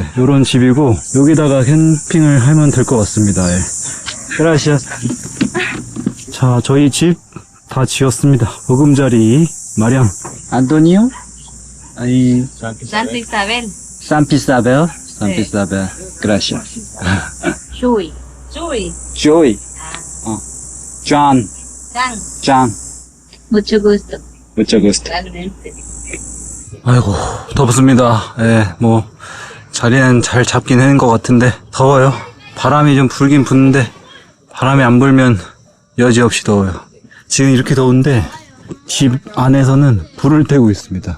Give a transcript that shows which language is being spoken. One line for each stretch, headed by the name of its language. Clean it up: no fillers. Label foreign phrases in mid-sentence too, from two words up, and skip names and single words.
Korean: 요런 집이고 여기다가 캠핑을 하면 될 것 같습니다. 그라시아스. 자, 저희 집 다 지었습니다. 보금자리 마량. 안토니오? 아니, Santa Isabel. 산피사벨. 산피사벨. Gracias. Chuy. Chuy. Joy. John. San. John.
Spanish: Mucho gusto. Mucho gusto. Realmente.
Korean: 아이고, 덥습니다. 뭐, 자리는 잘 잡긴 하는 것 같은데, 더워요. 바람이 좀 불긴 부는데, 바람이 안 불면 여지없이 더워요. 지금 이렇게 더운데, 집 안에서는 불을 떼고 있습니다.